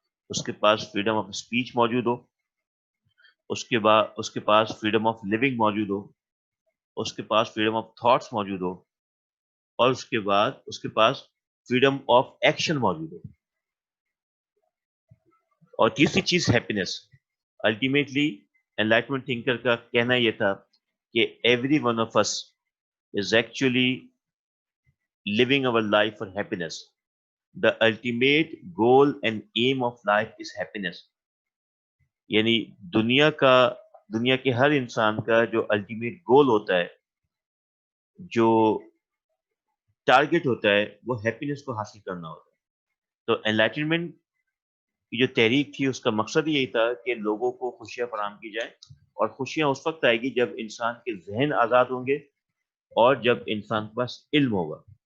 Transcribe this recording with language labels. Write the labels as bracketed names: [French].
[Urdu] اس کے پاس freedom of speech موجود ہو, اس کے پاس فریڈم آف لیونگ موجود ہو, اس کے پاس فریڈم آف تھاٹس موجود ہو, اور اس کے بعد اس کے پاس فریڈم آف ایکشن موجود ہو. اور تیسری چیز ہیپینس. الٹیمیٹلی انلائٹمنٹ تھنکر کا کہنا یہ تھا کہ [English] Every one of us is actually living our life for happiness. The ultimate goal and aim of life is happiness. [Urdu] یعنی دنیا کے ہر انسان کا جو الٹیمیٹ گول ہوتا ہے, جو ٹارگٹ ہوتا ہے, وہ ہیپینس کو حاصل کرنا ہوتا ہے. تو انلائٹنمنٹ کی جو تحریک تھی اس کا مقصد یہی تھا کہ لوگوں کو خوشیاں فراہم کی جائیں, اور خوشیاں اس وقت آئے گی جب انسان کے ذہن آزاد ہوں گے اور جب انسان کے پاس علم ہوگا.